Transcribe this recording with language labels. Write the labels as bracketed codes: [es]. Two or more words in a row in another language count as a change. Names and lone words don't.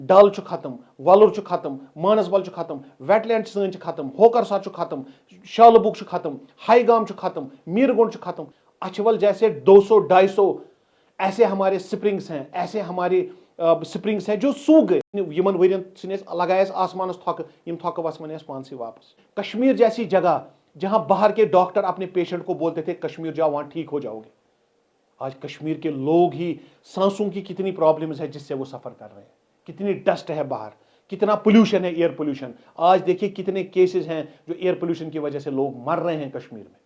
[hi] डल खत्म, वलुर खत्म, मानसबल खत्म, वेटलैंड सन खत्म, होकरसा खत्म, शालबुग खत्म, हाईगाम खत्म, मीरगुंड खत्म, अछवल जैसे 200-250 ऐसे हमारे स्प्रिंग्स हैं, ऐसे हमारे स्प्रिंग्स हैं जो सूख गए। [ks] यमन वरियन लगाए आसमानस थक, यम थक वसमन पानसी वापस। [hi] कश्मीर जैसी जगह जहां बाहर के डॉक्टर अपने पेशेंट को बोलते थे कश्मीर जाओ वहां ठीक हो जाओगे, आज कश्मीर के लोग ही सांसों की कितनी प्रॉब्लम्स है जिससे वो सफर कर रहे हैं, कितनी डस्ट है बाहर, कितना पोल्यूशन है, [en] air pollution. [hi] आज देखिए कितने केसेस हैं जो [en] air pollution [hi] की वजह से लोग मर रहे हैं कश्मीर में।